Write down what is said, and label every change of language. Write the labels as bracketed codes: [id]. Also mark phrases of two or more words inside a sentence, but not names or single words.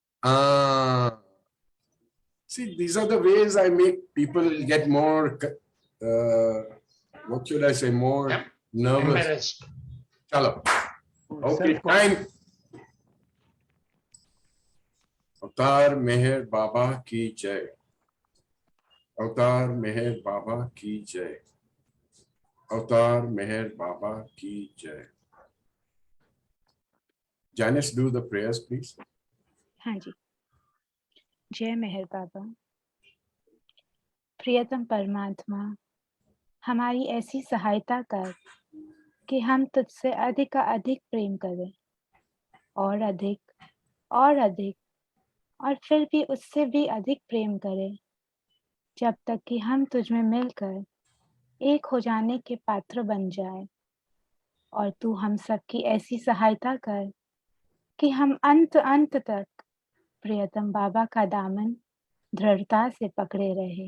[en] See, these are the ways I make people get more, what should I say, more nervous. [hi] Chalo. [en] Okay, time. [hi] अवतार मेहर बाबा की जय. अवतार मेहर बाबा की जय. अवतार मेहर बाबा की जय. [en] Janice, do the prayers, please. [hi] हाँ जी. जय मेहर बाबा. प्रियतम परमात्मा, हमारी ऐसी सहायता कर कि हम तुझसे अधिक का अधिक प्रेम करें और अधिक और फिर भी उससे भी अधिक प्रेम करें जब तक कि हम तुझ में मिलकर एक हो जाने के पात्र बन जाए और तू हम सबकी ऐसी सहायता कर कि हम अंत तक प्रियतम बाबा का दामन दृढ़ता से पकड़े रहे.